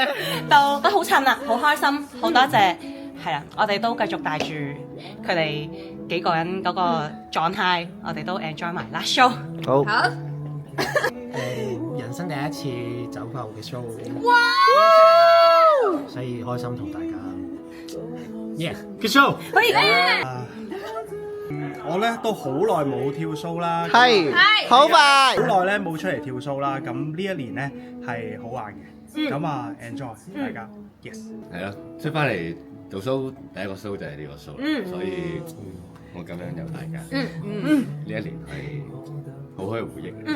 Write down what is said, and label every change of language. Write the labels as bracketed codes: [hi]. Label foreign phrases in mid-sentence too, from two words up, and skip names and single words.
[yue] 都好襯啦，好開心，好多謝係啦，我哋都繼續帶住佢哋幾個人嗰個狀態，我哋都 enjoy 埋 [en] last show。 [yue] 好。人生第一次走埠嘅 show，哇！所以開心同大家。 [en] Yeah，good show。 [yue] 我咧都好耐冇跳 show 啦，係，好快。好耐咧冇出嚟跳 show 啦，咁呢一年咧係好玩嘅，咁啊 enjoy 大家，yes。係咯，出翻嚟做 show 第一個 show 就係呢個 show，所以我咁樣有大家，呢一年係好開回憶嘅。